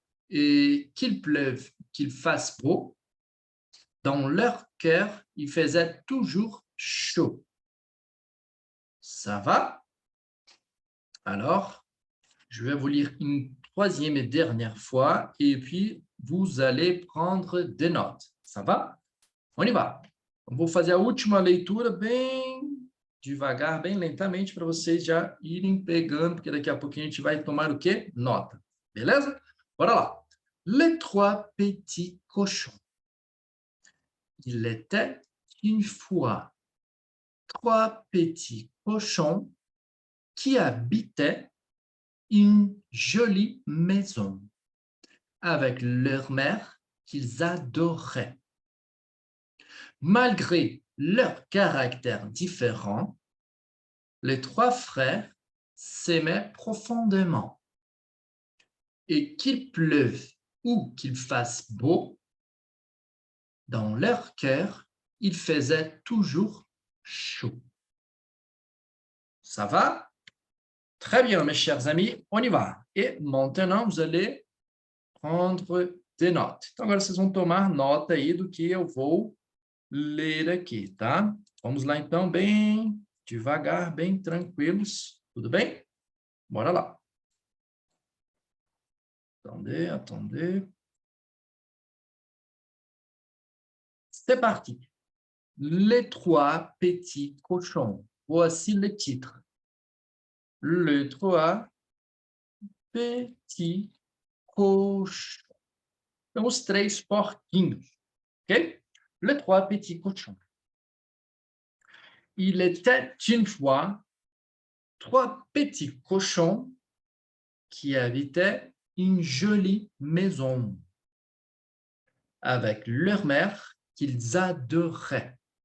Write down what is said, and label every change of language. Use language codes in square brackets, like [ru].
[fr] Et qu'il pleuve, qu'il fasse beau, dans leur cœur, il faisait toujours chaud. Ça va? Alors, je vais vous lire une troisième et dernière fois et puis vous allez prendre des notes. Ça va? On y va. [pt] Vou fazer a última leitura bem devagar, bem lentamente, para vocês já irem pegando, porque daqui a pouquinho a gente vai tomar o quê? Nota. Beleza? Bora lá. [fr] Les trois petits cochons. Il était une fois trois petits cochons qui habitaient une jolie maison avec leur mère qu'ils adoraient. Malgré leur caractère différent, les trois frères s'aimaient profondément. Et qu'il pleuve ou qu'il fasse beau, dans leur cœur, il faisait toujours chaud. Ça va? Très bien, mes chers amis, on y va. Et maintenant, vous allez prendre des notes. [pt] Então, agora vocês vão tomar nota aí do que eu vou ler aqui, tá? Vamos lá, então, bem devagar, bem tranquilos. Tudo bem? Bora lá. [fr] Attendez, attendez. C'est parti. Les trois petits cochons. Voici le titre. Les trois petits cochons. [pt] Então, os três porquinhos, ok? [fr] Les trois petits cochons. Il était une fois trois petits cochons qui habitaient une jolie maison avec leur mère qu'ils adoraient.